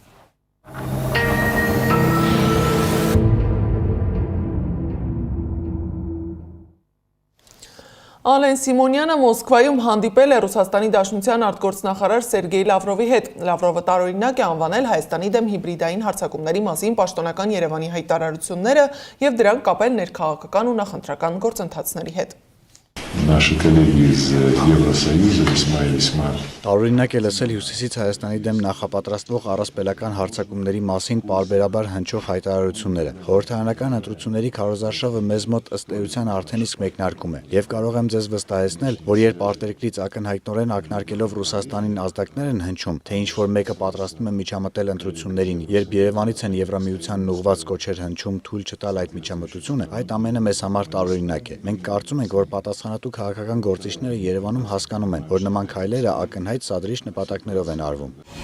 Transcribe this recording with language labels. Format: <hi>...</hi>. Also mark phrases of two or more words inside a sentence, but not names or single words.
<hy>Ալեն Սիմոնյանը Մոսկվայում հանդիպել է Ռուսաստանի Դաշնության արտգործնախարար Սերգեյ Լավրովի հետ։ Լավրովը տարօրինակ է անվանել Հայաստանի դեմ հիբրիդային հարձակումների մասին պաշտոնական Երևանի հայտարարությունները եւ դրանք կապել ներքաղաքական ու նախընտրական գործընթացների հետ։</hy> <ru>Наши коллеги из Евросоюза весьма</ru> <hy>Տարօրինակ է լսել Հյուսիսից Հայաստանի դեմ նախապատրաստվող առասպելական հարձակումների մասին պարբերաբար հնչող հայտարարությունները։ Խորհրդարանական ընտրությունների քարոզարշավը մեզ մոտ ըստ էության արդեն իսկ մեկնարկում է, եւ կարող եմ ձեզ վստահեցնել, որ երբ արտերկրից ակնհայտորեն ակնարկելով Ռուսաստանին ազդակներ են հնչում, թե ինչ որ մեկը պատրաստվում է միջամտել ընտրություններին, երբ Երևանից են Եվրամիությանն ուղղված կոչեր հնչում թույլ չտալ այդ միջամտությունը, այդ ամենը մեզ համար տարօրինակ է։ Մենք կարծում ենք, որ պատասխանատու քաղաքական գործիչները Երևանում հասկանում են, որ նման քայլերը ակնհայտ սադրիչ նպատակներով են արվում։</hy>